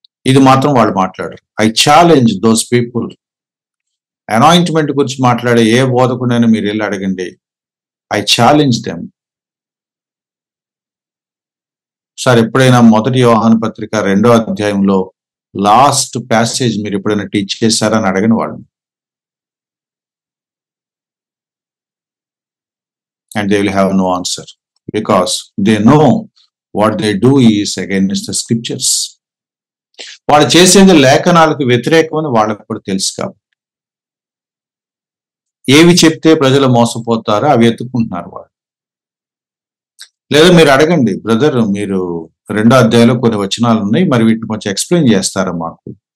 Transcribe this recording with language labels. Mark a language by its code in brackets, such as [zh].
[te] ఇది మాత్రం వాళ్ళు మాట్లాడరు. [en] I challenge those people. [te] Anointment గురించి మాట్లాడే ఏ బోధకుడైనా మీరు వెళ్ళి అడగండి. [en] I challenge them. [te] సార్, ఎప్పుడైనా 1 యోహాను పత్రిక 2వ అధ్యాయంలో లాస్ట్ ప్యాసేజ్ మీరు ఎప్పుడైనా టీచ్ చేశారని అడగని వాళ్ళు. [en] And they will have no answer because they know what they do is against the scriptures. [te] వాళ్ళు చేసేది లేఖనాలకు వ్యతిరేకమని వాళ్ళకు కూడా తెలుసు. కాబట్టి ఏవి చెప్తే ప్రజలు మోసపోతారో అవి ఎత్తుకుంటున్నారు వాళ్ళు. లేదా మీరు అడగండి, బ్రదర్ మీరు 2వ అధ్యాయంలో కొన్ని వచనాలు ఉన్నాయి, మరి వీటిని కొంచెం ఎక్స్ప్లెయిన్ చేస్తారా మాకు?